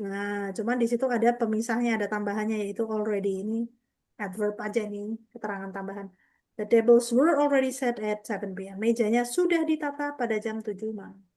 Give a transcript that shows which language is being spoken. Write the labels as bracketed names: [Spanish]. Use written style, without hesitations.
[Indonesian] Nah, cuman di situ ada pemisahnya, ada tambahannya yaitu already ini adverb aja nih, keterangan tambahan. [English] The tables were already set at 7 p.m. [Indonesian] Mejanya sudah ditata pada jam 7 malam.